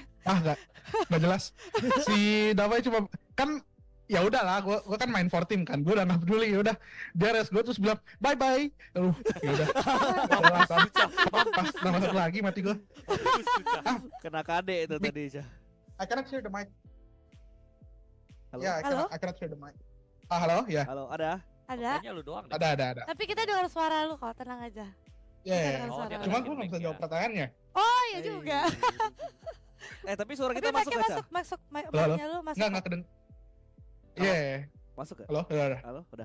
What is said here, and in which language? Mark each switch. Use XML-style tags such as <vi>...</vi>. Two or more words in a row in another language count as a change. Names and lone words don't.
<id>Nggak jelas. Si Davai cuma kan ya udahlah, gua kan main</id> <en>for team</en> <id>kan, gua udah nggak peduli, ya udah dia res gua terus bilang</id> <en>bye bye,</en> <id>ya udah. Pas udah masuk lagi mati gua. Kena KD itu tadi aja.</id> <en>I cannot hear the mic.</en> <id>Halo?</id> <en>Ya, I cannot hear the mic.</en> <id>Halo, ya. Halo, ada? Ada. Kayaknya lu doang deh. Ada. Tapi kita dengar suara lu kok, tenang aja. Ya, cuma gua nggak bisa jawab pertanyaannya. Oh ya juga. Tapi suara kita masuk nggak, Cah? Masuk, Halo? lu masuk. Nggak kedeng. Iya. Masuk ya? Halo, udah. Halo, udah.</id>